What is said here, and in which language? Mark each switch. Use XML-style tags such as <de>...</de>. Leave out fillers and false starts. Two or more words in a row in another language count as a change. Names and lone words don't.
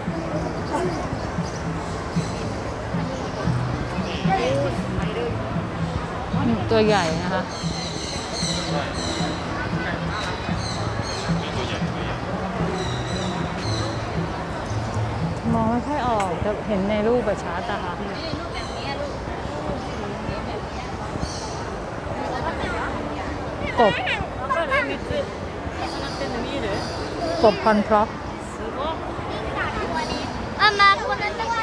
<th>ๆตัวใหญ่นะคะ มองไม่ค่อยออกแต่เห็นในรูปแบบชัดอะค่ะ นี่รูปแบบนี้ลูกนี่แบบนี้ กบ แล้วก็เลยมีจุด</th> <ja>重なってんの見える</ja> <th>กบคอนพร็อก</th> <ja>すごいママこのところ</ja>